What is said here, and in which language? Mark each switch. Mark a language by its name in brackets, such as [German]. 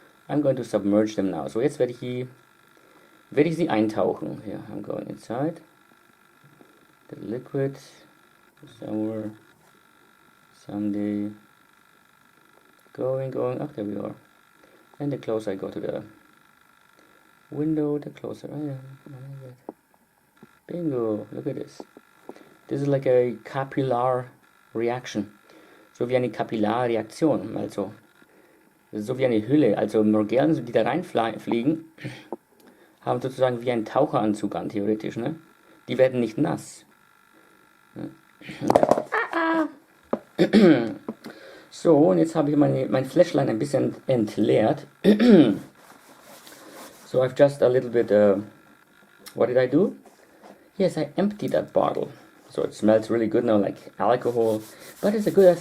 [English] I'm going to submerge them now. [German] So jetzt werde ich sie eintauchen. [English] Here, I'm going inside. The liquid somewhere, someday. Going. Oh, there we are. And the closer I go to the window, the closer I am. Bingo! Look at this. this is like a capillary reaction. [German] So wie eine Kapillarreaktion, also so wie eine Hülle. Also Morgellons, die da reinfliegen, haben sozusagen wie einen Taucheranzug an, theoretisch, ne? Die werden nicht nass. So, und jetzt habe ich mein Fläschlein ein bisschen entleert. [English] So I've just a little bit, what did I do? Yes, I emptied that bottle. So it smells really good now, like alcohol, but it's a good